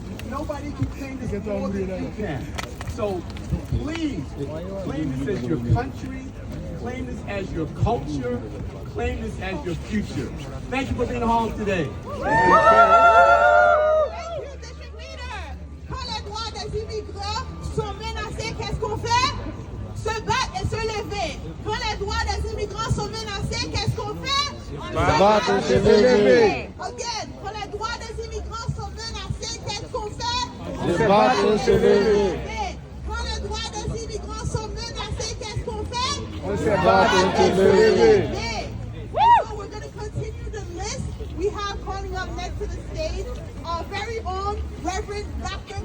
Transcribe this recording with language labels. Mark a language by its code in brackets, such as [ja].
[en] Nobody can claim this more than you can. So please, claim this as your country, claim this as your culture, claim this as your future. Thank you for being home today. Thank you, District Leader. [fr] Quand les droits des immigrants sont menacés, qu'est-ce qu'on fait? Se battre et se lever. Quand les droits des immigrants sont menacés, qu'est-ce qu'on fait? Se battre et se lever. Again, quand les droits des immigrants sont menacés, qu'est-ce qu'on fait? Se battre et se lever. Quand les droits des immigrants sont menacés, qu'est-ce qu'on fait? Se battre et se lever. [en] So we're going to continue the list. We have calling up next to the stage our very own Reverend Dr.